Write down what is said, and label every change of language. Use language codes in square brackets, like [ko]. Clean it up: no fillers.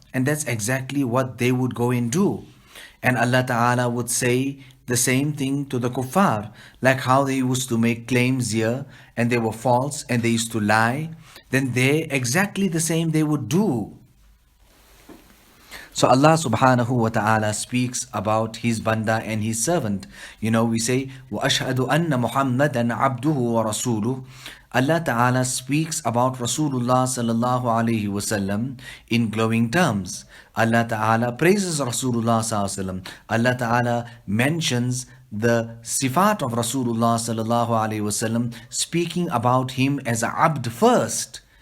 [en] And that's exactly what they would go and do. And Allah Ta'ala would say the same thing to the kuffar, like how they used to make claims here and they were false and they used to lie. Then they exactly the same they would do. So Allah subhanahu wa ta'ala speaks about his banda and his servant. We say, [ar] وَأَشْهَدُ أَنَّ مُحَمَّدًا عَبْدُهُ وَرَسُولُهُ. [en] Allah Ta'ala speaks about Rasulullah sallallahu alayhi wasallam in glowing terms. Allah Ta'ala praises Rasulullah sallallahu alayhi wasallam. Allah Ta'ala mentions the sifat of Rasulullah sallallahu alayhi wasallam, speaking about him as a abd first.